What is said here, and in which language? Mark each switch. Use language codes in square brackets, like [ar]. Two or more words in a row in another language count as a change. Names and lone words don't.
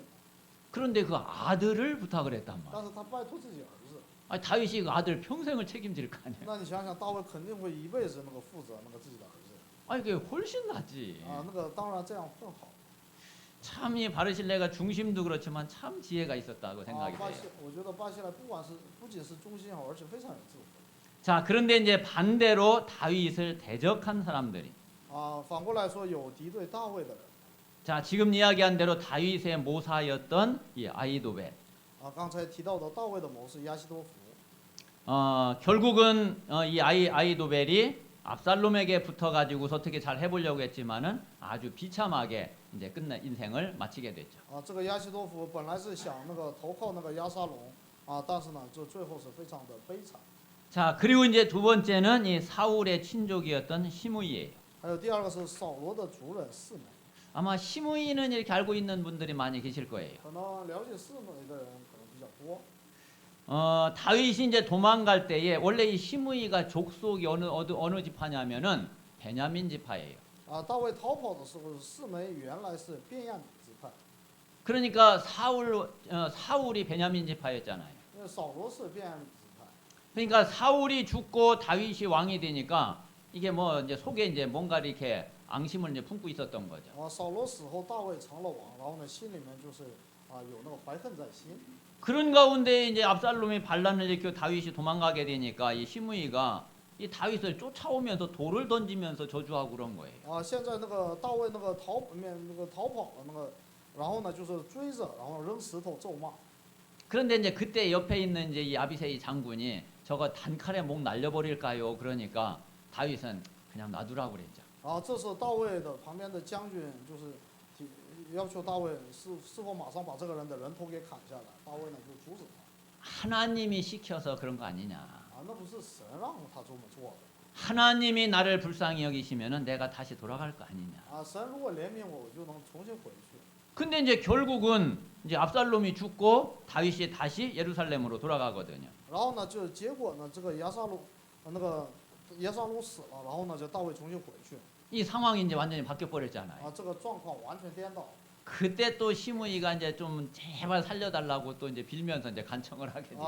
[ko] 그런데 그 아들을 부탁을 했단 [zh] 但 [ko] 말이에요. [zh] 是他拜托自己儿子， [ko] 아니 다윗이 그 아들 평생을 책임질 거 아니에요. [zh] 那你想想，大卫肯定会一辈子那个负责那个自己的儿子。 [ko] 아니 그게 훨씬 낫지. [zh] 那个当然这样更好。 [ko] 참 이 바르실레가 중심도 그렇지만 참 지혜가 있었다고 [zh] 巴 [ko] 생각이 [zh] 西 [ko] 돼요. ， [zh] 我觉得巴西来不仅是忠心好，而且非常有智慧。 [ko] 자 그런데 이제 반대로 다윗을 대적한 사람들이 [zh] 反过来说，有敌对大卫的人。 [ko] 자 지금 이야기한 대로 다윗의 모사였던 이 아히도벨 [zh] 刚才提到的大卫的谋士亚希多弗。 [ko] 결국은 이 아히도벨이 압살롬에게 붙어가지고서 어떻게 잘 해보려고 했지만은 아주 비참하게 이제 인생을 마치게 됐죠. [zh] 这个亚希多弗本来是想那个投靠那个亚沙龙但是呢，这最后是非常的悲惨。 [ko] 자 그리고 이제 두 번째는 이 사울의 친족이었던 시므이예요. [zh] 还有第二个是扫罗的族人示每， [ko] 아마 시므이는 이렇게 알고 있는 분들이 많이 계실 거예요. [zh] 可能了解示每的人可能比较多。 [ko] 다윗이 이제 도망갈 때에 원래 이 시므이가 족속이 어느 지파냐면은 베냐민 지파예요. [zh] 大卫逃跑的时候，示每原来是便雅悯支派， [ko] 그러니까 사울이 베냐민 지파였잖아요. [zh] 因为扫罗是便雅悯支派。 [ko] 그러니까 사울이 죽고 다윗이 왕이 되니까 이게 뭐 이제 속에 이제 뭔가 이렇게 앙심을 이제 품고 있었던 거죠. [zh] 扫罗死后，大卫成了王，然后呢，心里面就是有那个怀恨在心。 [ko] 그런 가운데 이제 압살롬이 반란을 일으켜 다윗이 도망가게 되니까 이 시므이가 이 다윗을 쫓아오면서 돌을 던지면서 저주하고 그런 거예요. [zh] 现在那个大卫那个逃跑了那个，然后呢就是追着，然后扔石头咒骂。 [ko] 그런데 이제 그때 옆에 있는 이제 이 아비새이 장군이 저거 단칼에 목 날려버릴까요? 그러니까 다윗은 그냥 놔두라고 그랬죠. [zh] 这时候大卫的旁边的将军就是要求大卫是否马上把这个人的人头给砍下来。大卫呢就阻止他。 [ko] 하나님이 시켜서 그런 거 아니냐. [zh] 那不是神让他这么做的。 [ko] 하나님이 나를 불쌍히 여기시면은 내가 다시 돌아갈 거 아니냐. [zh] 神如果怜悯我，我就能重新回去。 [ko] 근데 이제 결국은 이제 압살롬이 죽고 다윗이 다시 예루살렘으로 돌아가거든요. [zh] 然后呢，就结果呢，这个亚撒龙死了，然后呢，就大卫重新回去。 [ko] 이 상황이 이제 완전히 바뀌어 버렸잖아요. [zh] 这个状况完全颠倒。 [ko] 그때 또 시므이가 이제 좀 제발 살려달라고 또 이제 빌면서 이제 간청을 하게 되죠.